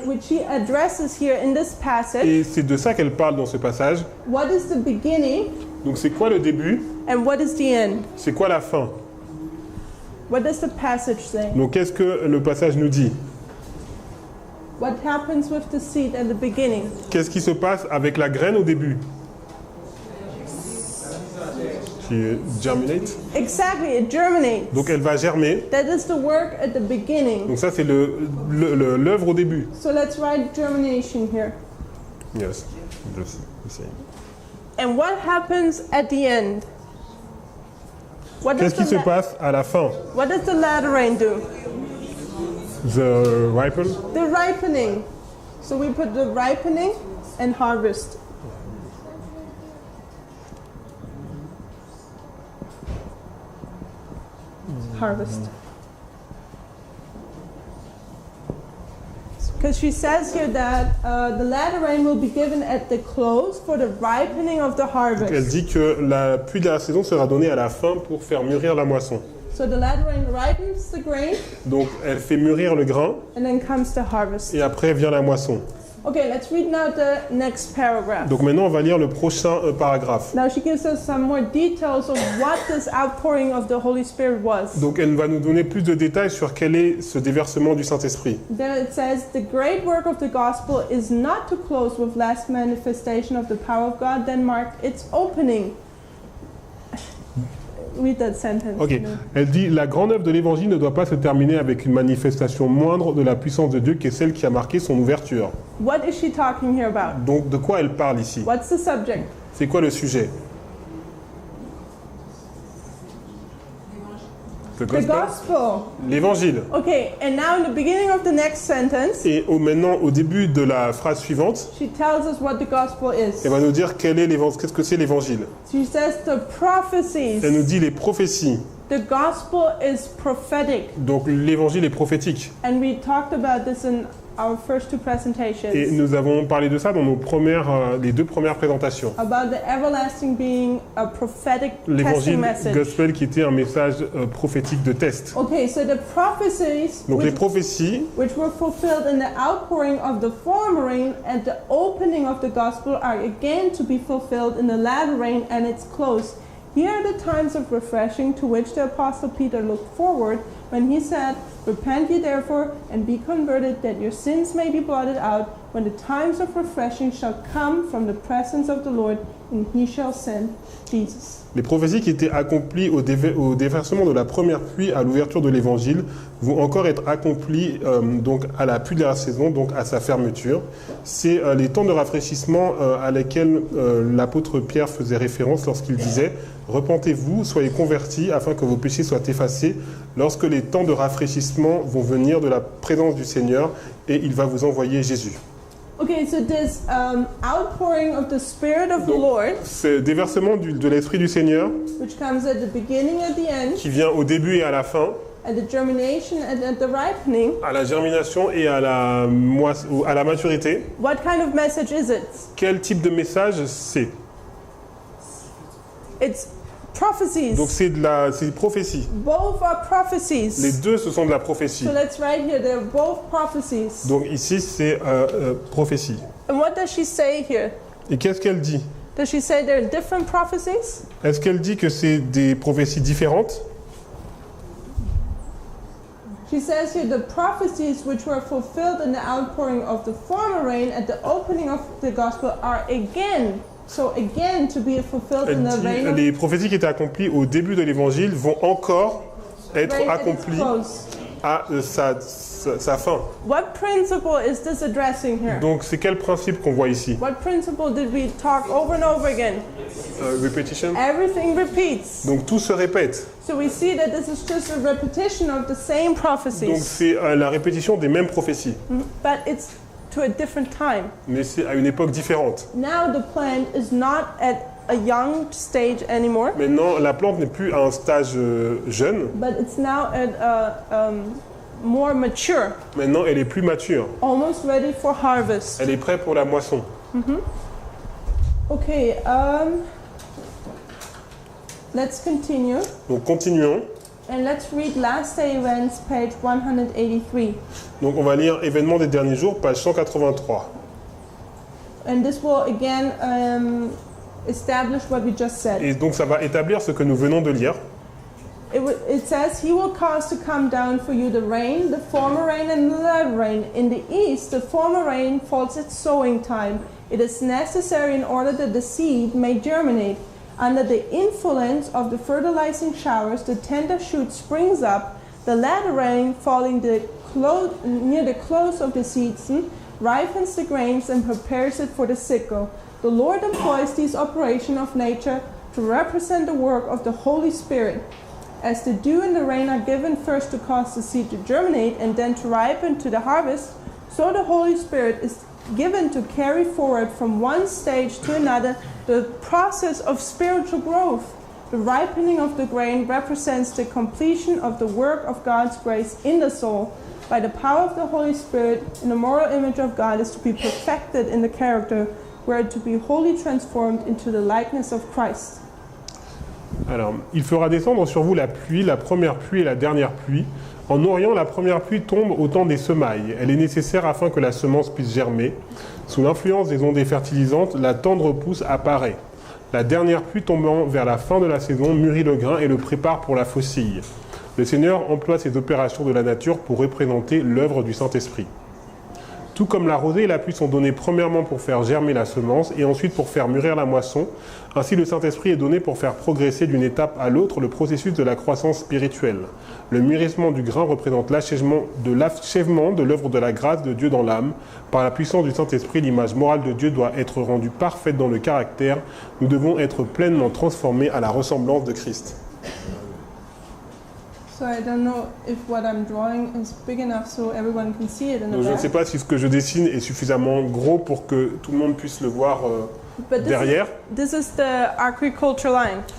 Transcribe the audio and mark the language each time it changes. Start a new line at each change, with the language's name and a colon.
English: which he addresses here in this passage,
French: et c'est de ça qu'elle parle dans ce passage.
English: what is the beginning
French: Donc c'est quoi le début?
English: and what is the end?
French: C'est quoi la fin?
English: What does the passage say?
French: Donc qu'est-ce que le passage nous dit?
English: What happens with the seed at the beginning?
French: Qu'est-ce qui se passe avec la graine au début?
English: Qui germinate. Exactly, it germinates.
French: Donc elle va germer.
English: That is the work at the beginning.
French: Donc ça c'est l'œuvre au début.
English: So let's write germination here. Yes. Just the same. And what happens at the end? What does
French: Qu'est-ce qui se passe à la fin?
English: What does the latter rain do? The ripen. The ripening. So we put the ripening and harvest. Harvest. Because she says here that the latter rain will be given at the close for the ripening of the
French: Donc,
English: harvest.
French: elle dit que la pluie de la saison sera donnée à la fin pour faire mûrir la moisson.
English: So the latter rain ripens the grain,
French: Donc elle fait mûrir le grain
English: and then comes the harvest.
French: et après vient la moisson.
English: Okay, let's read now the next paragraph.
French: Donc maintenant on va lire le prochain paragraphe.
English: Now she gives us some more details of what this outpouring of the Holy Spirit was.
French: Donc elle va nous donner plus de détails sur quel est ce déversement du Saint-Esprit.
English: There it says, the great work of the gospel is not to close with last manifestation of the power of God, then mark its opening. Read that sentence. Ok.
French: Elle dit la grande œuvre de l'Évangile ne doit pas se terminer avec une manifestation moindre de la puissance de Dieu qui est celle qui a marqué son ouverture.
English: What is she talking here about?
French: Donc de quoi elle parle ici?
English: What's the subject?
French: C'est quoi le sujet?
English: The The gospel? gospel.
French: L'évangile.
English: Okay, and now in the beginning of the next sentence,
French: Et maintenant, au début de la phrase suivante,
English: she tells us what the gospel is.
French: elle va nous dire qu'est-ce que c'est l'évangile.
English: She says the prophecies.
French: Elle nous dit les prophéties.
English: The gospel is prophetic.
French: Donc l'évangile est prophétique.
English: And we talked about this in our first two presentations.
French: Et nous avons parlé de ça dans les deux premières présentations.
English: About the everlasting being a prophetic testing
French: L'évangile
English: message.
French: gospel qui était un message prophétique de test.
English: Okay, so the prophecies
French: Donc les
English: which,
French: prophéties
English: which were fulfilled in the outpouring of the former rain and the opening of the gospel are again to be fulfilled in the latter rain and its close. Here are the times of refreshing to which the Apostle Peter looked forward when he said, Repent ye therefore and be converted, that your sins may be blotted out, when the times of refreshing shall come from the presence of the Lord, and he shall send Jesus.
French: Les prophéties qui étaient accomplies au déversement de la première pluie à l'ouverture de l'évangile vont encore être accomplies donc à la pluie de la saison, donc à sa fermeture. C'est les temps de rafraîchissement à lesquels l'apôtre Pierre faisait référence lorsqu'il disait « Repentez-vous, soyez convertis afin que vos péchés soient effacés lorsque les temps de rafraîchissement vont venir de la présence du Seigneur et il va vous envoyer Jésus. »
English: Okay, so this outpouring of the Spirit of the
French: Donc,
English: Lord,
French: ce déversement de l'Esprit du Seigneur
English: which comes at the beginning and the end,
French: qui vient au début et à la fin,
English: at the germination and at the ripening,
French: à la germination et à la maturité,
English: what kind of message is it?
French: quel type de message c'est?
English: It's prophecies.
French: Donc c'est prophétie.
English: Both are
French: Les
English: prophecies.
French: deux, ce sont de la prophétie.
English: So let's write here, they're both prophecies.
French: Donc ici, c'est prophétie.
English: And what does she say here?
French: Et qu'est-ce qu'elle dit?
English: Does she say they're different prophecies?
French: Est-ce qu'elle dit que c'est des prophéties différentes?
English: She says here the prophecies which were fulfilled in the outpouring of the former rain at the opening of the gospel are again to be fulfilled in
French: Elle
English: the
French: dit
English: rain of
French: les prophéties qui étaient accomplies au début de l'évangile vont encore être
English: rain at its
French: accomplies
English: close.
French: à sa fin.
English: What principle is this addressing here?
French: Donc c'est quel principe qu'on voit ici?
English: What principle did we talk over and over again? Repetition. Everything repeats.
French: Donc tout se répète.
English: So we see that this is just a repetition of the same
French: Donc
English: prophecies,
French: c'est la répétition des mêmes prophéties,
English: but it's to a different time.
French: mais c'est à une époque différente.
English: Now the plant is not at a young stage anymore,
French: Maintenant, la plante n'est plus à un stage jeune.
English: but it's now at a more mature,
French: Maintenant, elle est plus mature.
English: almost ready for harvest.
French: Elle est prête pour la moisson.
English: Okay, let's continue
French: Donc continuons.
English: and let's read Last Day Events, page 183.
French: Donc on va lire Événements des derniers jours, page 183.
English: And this will again establish what we just said.
French: Et donc ça va établir ce que nous venons de lire.
English: It says, He will cause to come down for you the rain, the former rain and the latter rain. In the east, the former rain falls at sowing time. It is necessary in order that the seed may germinate. Under the influence of the fertilizing showers, the tender shoot springs up. The latter rain, falling near the close of the season, ripens the grains and prepares it for the sickle. The Lord employs these operations of nature to represent the work of the Holy Spirit. As the dew and the rain are given first to cause the seed to germinate and then to ripen to the harvest, so the Holy Spirit is given to carry forward from one stage to another the process of spiritual growth. The ripening of the grain represents the completion of the work of God's grace in the soul. by the power of the Holy Spirit in the moral image of God is to be perfected in the character, where to be wholly transformed into the likeness of Christ.
French: Alors, il fera descendre sur vous la pluie, la première pluie et la dernière pluie. En Orient, la première pluie tombe au temps des semailles. Elle est nécessaire afin que la semence puisse germer. Sous l'influence des ondées fertilisantes, la tendre pousse apparaît. La dernière pluie tombant vers la fin de la saison mûrit le grain et le prépare pour la faucille. Le Seigneur emploie ces opérations de la nature pour représenter l'œuvre du Saint-Esprit. Tout comme la rosée et la pluie sont donnés premièrement pour faire germer la semence et ensuite pour faire mûrir la moisson, ainsi le Saint-Esprit est donné pour faire progresser d'une étape à l'autre le processus de la croissance spirituelle. Le mûrissement du grain représente l'achèvement de l'œuvre de la grâce de Dieu dans l'âme. Par la puissance du Saint-Esprit, l'image morale de Dieu doit être rendue parfaite dans le caractère. Nous devons être pleinement transformés à la ressemblance de Christ.
English: So I don't know if what I'm drawing is big enough so everyone can see it in the
French: Donc, je ne sais
English: back.
French: pas si ce que je dessine est suffisamment gros pour que tout le monde puisse le voir
English: But
French: derrière,
English: this is the agriculture line.